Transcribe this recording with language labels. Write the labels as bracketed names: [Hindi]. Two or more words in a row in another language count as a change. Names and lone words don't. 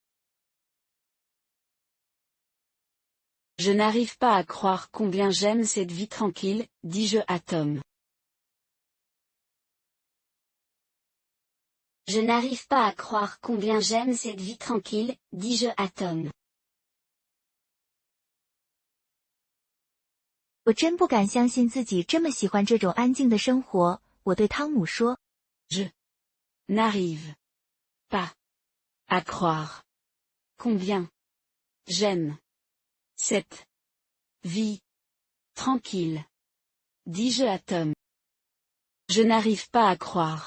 [French] Je n'arrive pas à croire combien j'aime cette vie tranquille, dis-je à Tom. Je n'arrive pas à croire combien j'aime cette vie tranquille, dis-je à Tom. [Chinese] 我真不敢相信自己这么喜欢这种安静的生活，我对汤姆说。 [French] Je n'arrive pas à croire combien j'aime cette vie tranquille, dis-je à Tom. Je n'arrive pas à croire.